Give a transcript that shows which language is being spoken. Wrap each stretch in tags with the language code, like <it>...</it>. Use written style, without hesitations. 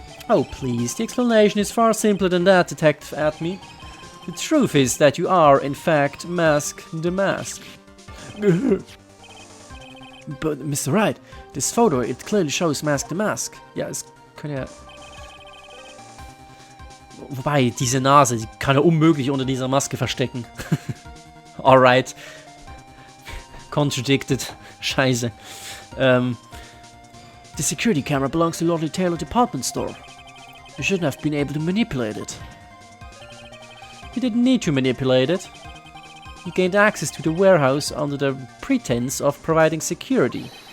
<en>Oh please, the explanation is far simpler than that, Detective Atme. The truth is that you are, in fact, Mask the Mask. But, Mr. Wright, this photo, it clearly shows Mask the Mask.</en> <de>Ja, es kann ja... Wobei, diese Nase, die kann er unmöglich unter dieser Maske verstecken.</de> <en>Alright. Contradicted.</en> <de>Scheiße.</de> <en>The security camera belongs to Lord Taylor Department Store. You shouldn't have been able to manipulate it. He didn't need to manipulate it. He gained access to the warehouse under the pretense of providing security.</en>